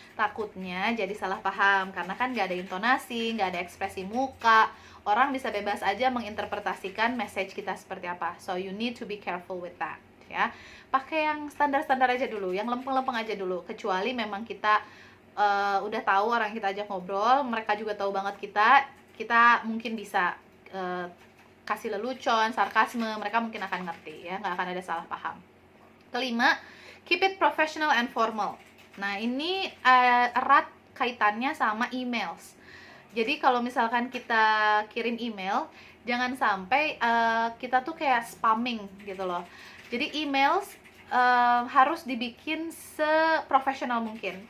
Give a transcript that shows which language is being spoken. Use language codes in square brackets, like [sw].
[id] Takutnya jadi salah paham, karena kan nggak ada intonasi, nggak ada ekspresi muka, orang bisa bebas aja menginterpretasikan message kita seperti apa. [en] So you need to be careful with that ya. [id] Pakai yang standar-standar aja dulu, yang lempeng-lempeng aja dulu, kecuali memang kita udah tahu orang yang kita ajak ngobrol, mereka juga tahu banget kita mungkin bisa kasih lelucon, sarkasme, mereka mungkin akan ngerti ya, nggak akan ada salah paham. Kelima, [en] keep it professional and formal. [id] Nah, ini erat kaitannya sama emails. Jadi kalau misalkan kita kirim email, jangan sampai kita tuh kayak spamming gitu loh. Jadi emails harus dibikin seprofesional mungkin.